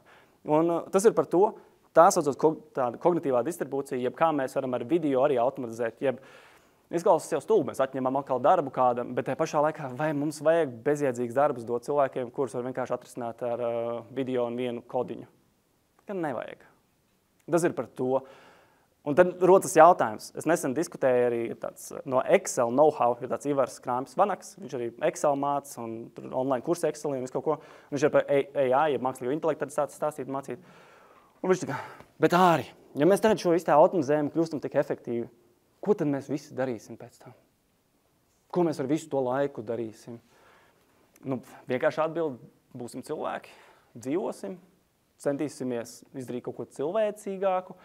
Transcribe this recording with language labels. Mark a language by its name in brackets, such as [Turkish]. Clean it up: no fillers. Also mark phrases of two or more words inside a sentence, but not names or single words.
[Latvian] Un tas ir par to, tā saucot tāda kognitīvā distribūcija, jeb kā mēs varam ar video arī automatizēt, jeb izklausās jau stulbi, mēs atņemam atkal darbu kādam, bet tajā pašā laikā vai mums vajag bezjēdzīgs darbus dot cilvēkiem, kurus var vienkārši atrisināt ar video un vienu kodiņu? Gan nevajag. Tas ir par to. Un tad rodas jautājums. Es nesen diskutēju arī tāds no Excel know-how, ir tāds Ivars Krāmpis Vanaks, viņš arī Excel māca un online kursi Excelī un visu kaut ko. Viņš ir par AI, jeb mākslīgo intelektu, tad stāstīt, mācīt. Un viņš tā kā, bet Āri, ja mēs tagad šo visu tā automatizējam, kļūstam tik efektīvi, ko tad mēs visi darīsim pēc tam? Ko mēs ar visu to laiku darīsim? Vienkārši atbild, būsim cilvēki, dzīvosim, centīsimies izdarīt kaut ko cilvēcīgāku.